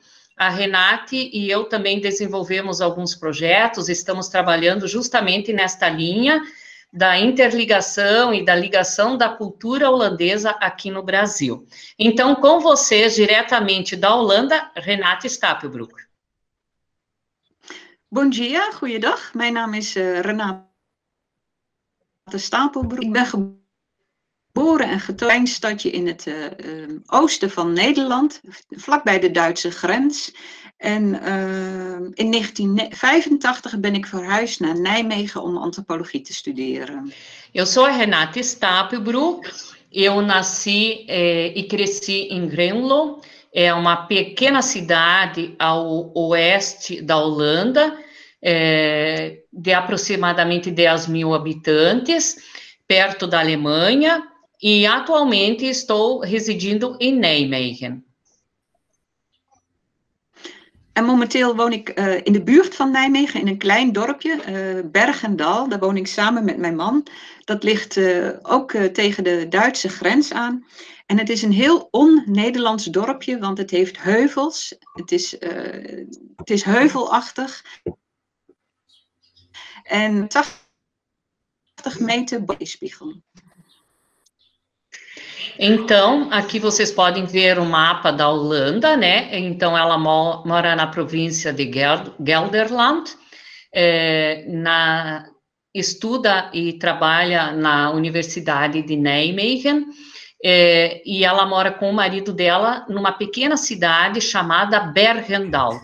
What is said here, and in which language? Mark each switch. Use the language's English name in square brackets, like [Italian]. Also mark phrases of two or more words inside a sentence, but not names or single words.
[Portuguese] A Renate e eu também desenvolvemos alguns projetos, estamos trabalhando justamente nesta linha da interligação e da ligação da cultura holandesa aqui no Brasil. Então, com vocês, diretamente da Holanda, Renate Stoutenbroek. Bom dia, [Dutch] goeiedag. Mijn naam is Renate Stoutenbroek. Ik ben geboren en getogen in een stadje in het oosten van Nederland, vlakbij de Duitse grens. En in 1985 ben ik verhuisd naar Nijmegen om antropologie te studeren. [Portuguese] Eu sou a Renate Stoutenbroek, eu nasci e cresci em Grenlo, é uma pequena cidade ao oeste da Holanda, de aproximadamente 10.000 habitantes, perto da Alemanha, e atualmente estou residindo em Nijmegen. [Dutch] En momenteel woon ik in de buurt van Nijmegen, in een klein dorpje, Bergendal. Daar woon ik samen met mijn man. Dat ligt ook tegen de Duitse grens aan. En het is een heel on-Nederlands dorpje, want het heeft heuvels. Het is heuvelachtig. En 80 meter bovenspiegel. [Portuguese] Então, aqui vocês podem ver o mapa da Holanda, né? Então, ela mora na província de Gelderland, estuda e trabalha na Universidade de Nijmegen, e ela mora com o marido dela numa pequena cidade chamada Bergendal.